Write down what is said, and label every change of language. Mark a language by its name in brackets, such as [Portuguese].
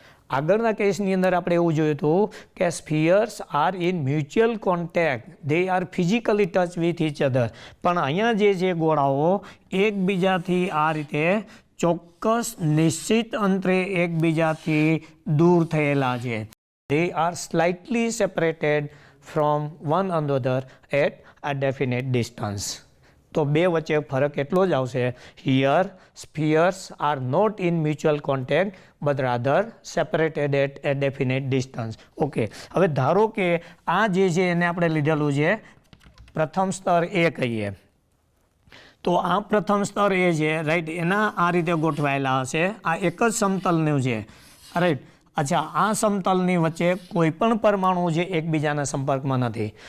[Gujarati] આગળના કેસની અંદર આપણે એવું જોયું હતું કે [English] Spheres are in mutual contact, they are physically touch with each other. [Gujarati] પણ અહીંયા જે ગોળાઓ એકબીજાથી આ રીતે ચોક્કસ નિશ્ચિત અંતરે એકબીજાથી દૂર થયેલા છે. [English] They are slightly separated from one another at a definite distance. [Gujarati] તો બે વચ્ચે ફરક એટલો જ આવશે. [English] Here spheres are not in mutual contact but rather separated at a definite distance. [Gujarati] Okay, હવે ધારો કે આ જે છે એને આપણે લીધેલું છે પ્રથમ સ્તર એ કહીએ. તો આ પ્રથમ સ્તર એ છે, રાઈટ, એના આ રીતે ગોઠવાયેલા હશે. આ એક જ સમતલનું છે, રાઈટ. અચ્છા, આ સમતલની વચ્ચે કોઈ પણ પરમાણુ જે એકબીજાના સંપર્કમાં નથી.